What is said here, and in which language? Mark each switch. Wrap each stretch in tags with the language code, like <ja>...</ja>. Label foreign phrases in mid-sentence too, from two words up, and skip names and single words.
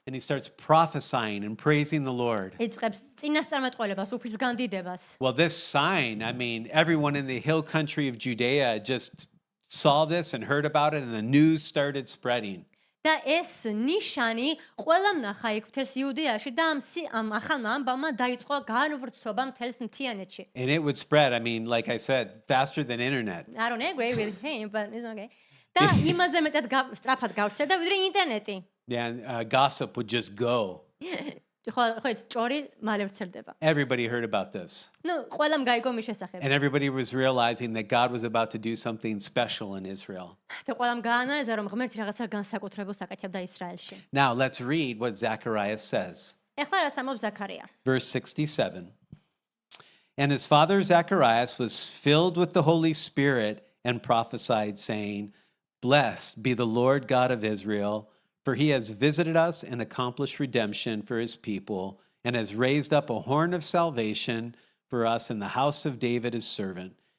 <en>And he starts prophesying and praising the Lord.</en> <ka>იწყებს წინასწარმეტყველებას, უფლის განდიდებას.</ka> <en>Well, this sign, I mean, everyone in the hill country of Judea just saw this and heard about it, and the news started spreading.</en> <ka>და ეს ნიშანი ყველამ ნახა იქ მთელს იუდეაში და ამ ახალმა ამბავმა დაიწყო განვრცობა მთელს მთიანეთში.</ka> <en>And it would spread, I mean, like I said, faster than internet. I don't agree with him, but it's okay.</en> <ka>და იმაზე მეტად სწრაფად გავრცელდა ვიდრე ინტერნეტი.</ka> <en>And gossip would just go.</en> <ka>ხო, ჭორი მალე ვრცელდება.</ka> <en>Everybody heard about this.</en> <ka>ნუ ყველამ გაიგო მის შესახებ.</ka> <en>And everybody was realizing that God was about to do something special in Israel.</en> <ka>და ყველამ გაანალიზა რომ ღმერთი რაღაცა განსაკუთრებულს აკეთებდა ისრაელში.</ka> <en>Now, let's read what Zacharias says.</en> <ka>ეხლა რას ამბობს ზაქარია?</ka> <en>Verse 67. And his father Zacharias was filled with the Holy Spirit and prophesied, saying, Blessed be the Lord God of Israel, for he has visited us and accomplished redemption for his people, and has raised up a horn of salvation for us in the house of David his servant.</en>